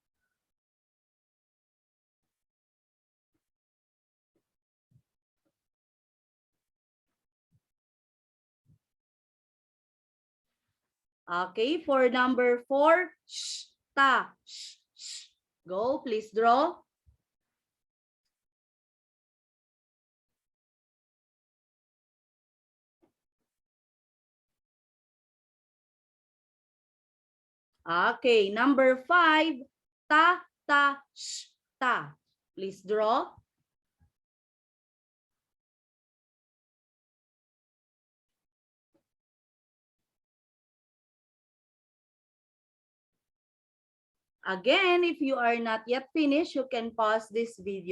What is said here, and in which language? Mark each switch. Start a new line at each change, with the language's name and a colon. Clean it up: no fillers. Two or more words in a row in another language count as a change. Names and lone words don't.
English: Okay, for number 4, sh, ta, sh, sh. Go, please draw. Okay, number 5, ta, ta, sh, ta. Please draw. Again, if you are not yet finished, you can pause this video.